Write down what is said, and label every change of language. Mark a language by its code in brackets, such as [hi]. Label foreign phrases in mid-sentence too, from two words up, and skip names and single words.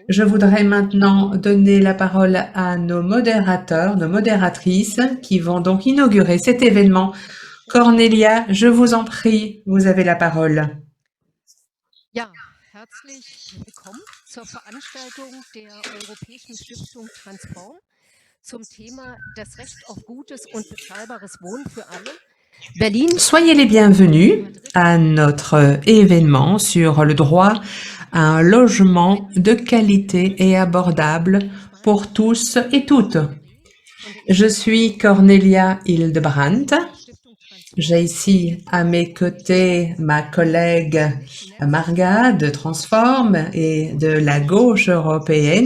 [fr] Je voudrais maintenant donner la parole à nos modérateurs, nos modératrices, qui vont donc inaugurer cet événement. Cornelia, je vous en prie, vous avez la parole. [de] Ja, herzlich willkommen zur Veranstaltung der Europäischen Stiftung Transform zum Thema das Recht auf gutes und bezahlbares Wohnen für alle. Berlin. [fr] Soyez les bienvenus à notre événement sur le droit à un logement de qualité et abordable pour tous et toutes. Je suis Cornelia Hildebrandt. J'ai ici à mes côtés ma collègue Marga de Transform et de la gauche européenne.